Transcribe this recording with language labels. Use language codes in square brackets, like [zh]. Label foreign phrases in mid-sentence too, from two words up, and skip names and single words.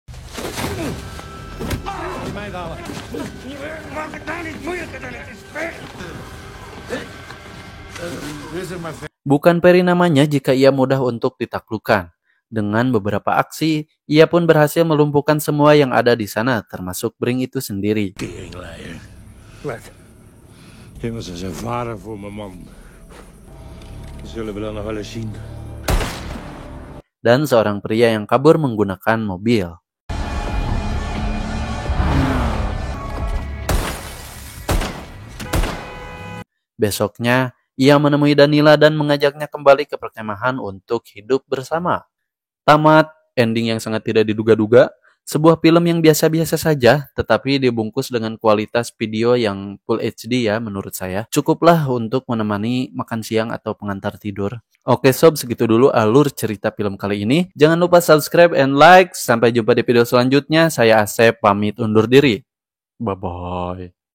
[id] Bukan Perry namanya jika ia mudah untuk ditaklukkan. Dengan beberapa aksi, ia pun berhasil melumpuhkan semua yang ada di sana, termasuk Bring itu sendiri. [nl] Teringleier. Wat? Je was als een vader voor mijn man. Dat zullen we dan nog wel eens zien. [id] Dan seorang pria yang kabur menggunakan mobil. Besoknya, ia menemui Danila dan mengajaknya kembali ke perkemahan untuk hidup bersama. Tamat, ending yang sangat tidak diduga-duga. Sebuah film yang biasa-biasa saja, tetapi dibungkus dengan kualitas video yang Full HD ya menurut saya. Cukuplah untuk menemani makan siang atau pengantar tidur. Oke sob, segitu dulu alur cerita film kali ini. Jangan lupa [en] subscribe and like. [id] Sampai jumpa di video selanjutnya. Saya Asep, pamit undur diri. [en] Bye-bye.